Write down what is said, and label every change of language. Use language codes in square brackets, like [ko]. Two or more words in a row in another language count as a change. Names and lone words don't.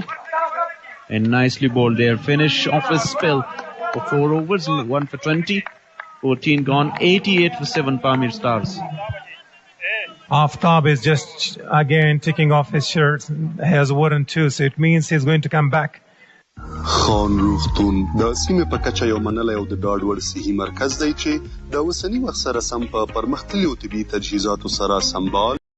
[en] And nicely bowled there. Finish off his spell. For 4 overs, 1 for 20, 14 gone, 88 for 7 Pamir stars. Aftab is just again taking off his shirt. He has worn 2, so it means he's going to come back. [ps] خان روغتون د سیمې په کچه یو منلی او د ډاډ وړ صحي مرکز دی چې د اوسني وخت سره سم په پرمختللو طبي تجهیزاتو سره سمبال